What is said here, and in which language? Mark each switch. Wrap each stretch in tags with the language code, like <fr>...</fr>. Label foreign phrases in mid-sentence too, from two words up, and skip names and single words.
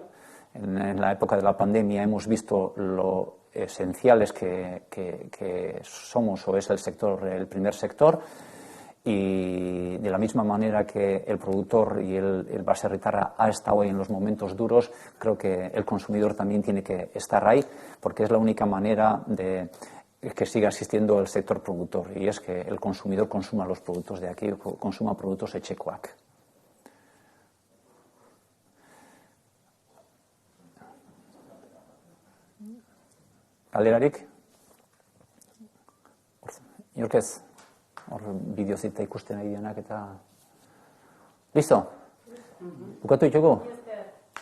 <es>En la época de la pandemia hemos visto lo esenciales que somos o es el sector, el primer sector, y de la misma manera que el productor y el baserritarra ha estado ahí en los momentos duros, creo que el consumidor también tiene que estar ahí, porque es la única manera de que siga existiendo el sector productor, y es que el consumidor consuma los productos de aquí, consuma productos Etxekoak.</es> <eu>Galderarik? Inorkez? Hor bideozita ikusten ari denak eta... Listo? Bukatu ditugu?</eu>